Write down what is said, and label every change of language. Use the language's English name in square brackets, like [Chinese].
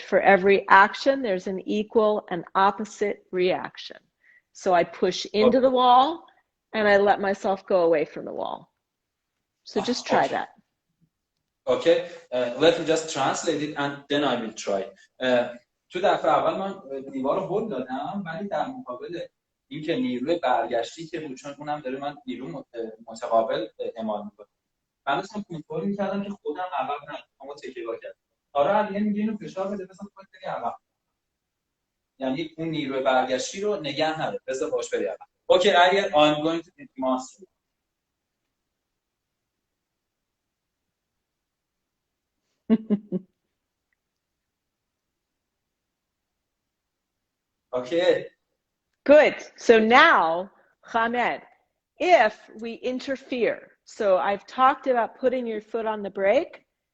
[English] For every action, there's an equal and opposite reaction. So I push into the wall and I let myself go away from the wall. So just try that. Okay, let me just translate it and then I will try. [Persian] تو دفعه اول من دیوار رو هول دادم، ولی در مقابل این که نیروی برگشتی که بود، چون اونم داره من نیرو متقابل اعمال میکنه، من داشتم کنترل میکردم که خودم عقب نرم، اما تکیه‌گاه کردم. آره علیه میگه اینو فشار بده، بزن خودت بری عقب، یعنی اون نیروی برگشتی رو نگه ندار، بذار باش بری عقب. [English] Okay, Ariel, I'm going to master. Okay. Good. So now, Hamed, if we interfere, so I've talked about putting your foot on the brake,